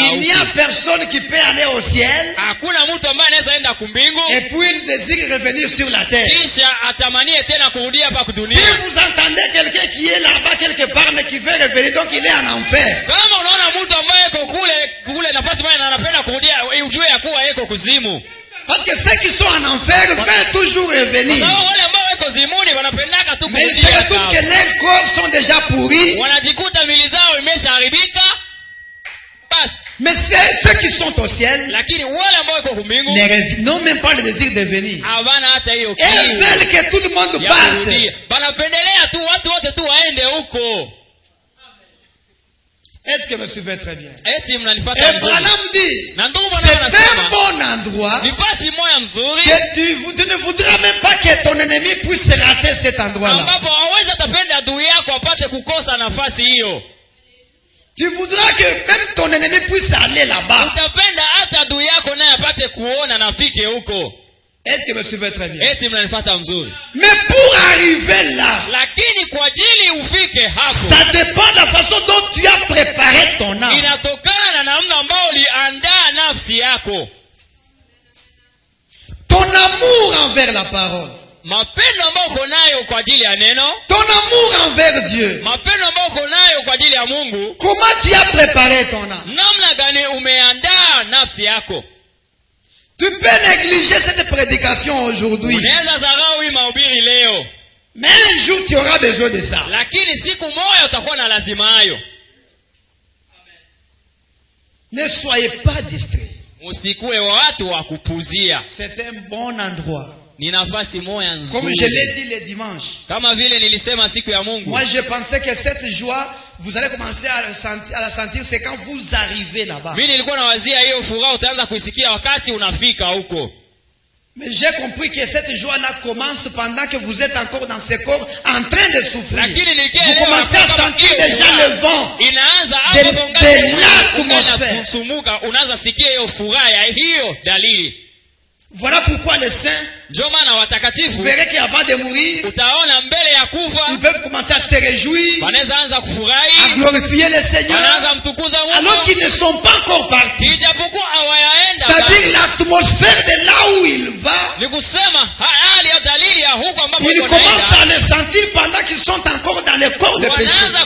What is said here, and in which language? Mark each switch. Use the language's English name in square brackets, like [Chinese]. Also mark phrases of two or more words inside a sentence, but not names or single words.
[French] Il n'y a personne qui peut aller au ciel. [Swahili] Hakuna mtu ambaye anaweza enda kumbingu. [French] Et puis il désire revenir sur la terre. [Swahili] Kisha atamanie tena kurudia hapa kudunia. [French] Si vous entendez quelqu'un qui est là-bas quelque part mais qui veut revenir, donc il est en enfer. [Swahili] Kama unaona mtu ambaye yuko kule nafasi moja na anapenda kurudia, ujue ya kuwa yuko kuzimu. [French] Parce que ceux qui sont en enfer veulent toujours revenir. [Swahili] Wale ambao wako zimuni wanapendaka tu kurudia. [French] Mais ils se retrouvent que leurs corps sont déjà pourris. [Swahili] Wanajikuta mili zao imeshaharibika. [French] Bas. Mais ceux qui sont au ciel, [Swahili] lakini wale ambao wako kumbingu [French] n'ont même pas le désir de venir. [Swahili] Havana hata hiyo kiu. [French] Ils veulent que tout le monde parte. [Swahili] Wanapendelea tu watu wote tu waende huko. [French] Est-ce que me suivez très bien? [Swahili] Eti mnanipata vizuri? [French] Et Branham dit, c'est un bon endroit [Swahili] nifasi moja mzuri [French] que tu ne voudras même pas que ton ennemi puisse rater cet endroit-là. [Swahili] Ambapo hawezi atapenda adui yako apate kukosa nafasi hiyo. [French] Tu voudras que même ton ennemi puisse aller là-bas. [Swahili] Utapenda hata adui yako naye apate kuona nafike huko. [French] Est-ce que me suivez très bien? [Swahili] Eti mnanipata mzuri? [French] Mais pour arriver là, [Swahili] lakini kwa ajili ufike hapo, [French] ça dépend de la façon dont tu as préparé ton âme. [Swahili] Inatokana na namna ambayo uliandaa nafsi yako. [French] Ton amour envers la parole. [Swahili] Mapendo ambayo uko nayo kwa ajili ya neno. [French] Ton amour envers Dieu. [Swahili] Mapendo ambayo uko nayo kwa ajili ya Mungu. [French] Comment tu as préparé ton âme? [Swahili] Namna gani umeandaa nafsi yako? [French] Tu peux négliger cette prédication aujourd'hui. [Swahili] Unaweza dharau hii mahubiri leo. [French] Mais un jour tu auras besoin de ça. [Swahili] Lakini siku moja utakuwa na lazima hayo. [French] Ne soyez pas distraits. [Swahili] Msikuwe watu wa kupuzia. [French] C'est un bon endroit. [Swahili] Ni nafasi moja nzuri. [French] Comme je l'ai dit le dimanche. [Swahili] Kama vile nilisema siku ya Mungu. [French] Moi je pensais que cette joie vous allez commencer à la sentir c'est quand vous arrivez là-bas. [Swahili] Mimi nilikuwa nawazia hiyo furaha utaanza kuisikia wakati unafika huko. [French] Mais j'ai compris que cette joie-là commence pendant que vous êtes encore dans ce corps en train de souffrir. Vous commencez à sentir déjà le vent de l'atmosphère. [Swahili] Unaanza sikia hiyo furaha ya hiyo dalili. [French] Voilà pourquoi les saints, vous verrez qu'avant de mourir, [Swahili] utaona mbele ya kufa, [French] ils peuvent commencer à se réjouir, à glorifier le Seigneur, alors qu'ils ne sont pas encore partis. C'est-à-dire l'atmosphère de là où il va, ils commencent à le sentir pendant qu'ils sont encore dans le corps de péché.